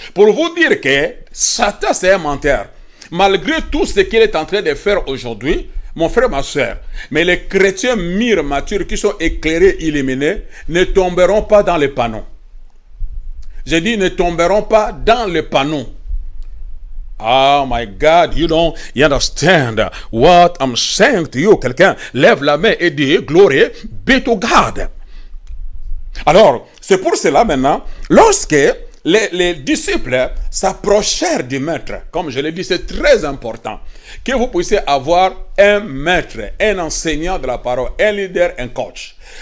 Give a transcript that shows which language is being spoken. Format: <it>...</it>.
<fr>Pour vous dire que Satan, c'est un menteur. Malgré tout ce qu'il est en train de faire aujourd'hui, mon frère, ma soeur, mais les chrétiens mûrs, matures, qui sont éclairés, illuminés, ne tomberont pas dans les panneaux. J'ai dit, ne tomberont pas dans les panneaux.</fr> <en>Oh my God, you understand what I'm saying to you.</en> <fr>Quelqu'un lève la main et dit,</fr> <en>glory be to God.</en> <fr>Alors, c'est pour cela maintenant, lorsque les disciples s'approchèrent du maître, comme je l'ai dit, c'est très important que vous puissiez avoir un maître, un enseignant de la parole, un leader, un coach.</fr>